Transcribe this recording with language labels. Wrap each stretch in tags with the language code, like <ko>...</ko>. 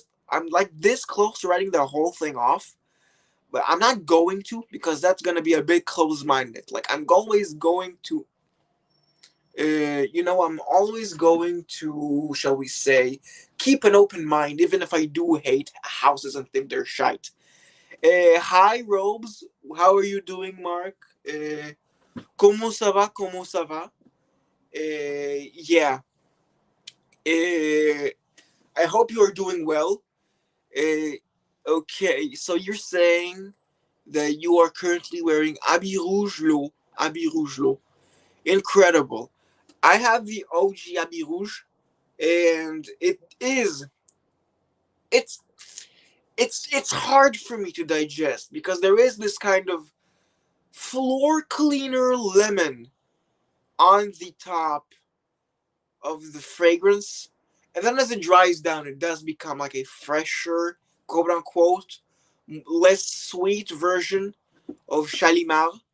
<en>I'm like this close to writing the whole thing off. But I'm not going to, because that's gonna be a bit close-minded. Like, I'm always going to I'm always going to, shall we say, keep an open mind, even if I do hate houses and think they're shite. Hi, Robes. How are you doing, Mark?</en> <fr>Comment ça va? Comment ça va?</fr> <en>Yeah. Uh, I hope you are doing well. Uh, okay, so you're saying that you are currently wearing Habit Rouge L'eau. Habit Rouge L'eau. Incredible. I have the OG Habit Rouge, and it's it's hard for me to digest because there is this kind of floor cleaner lemon on the top of the fragrance, and then as it dries down, it does become like a fresher, quote unquote, less sweet version of Shalimar.</en>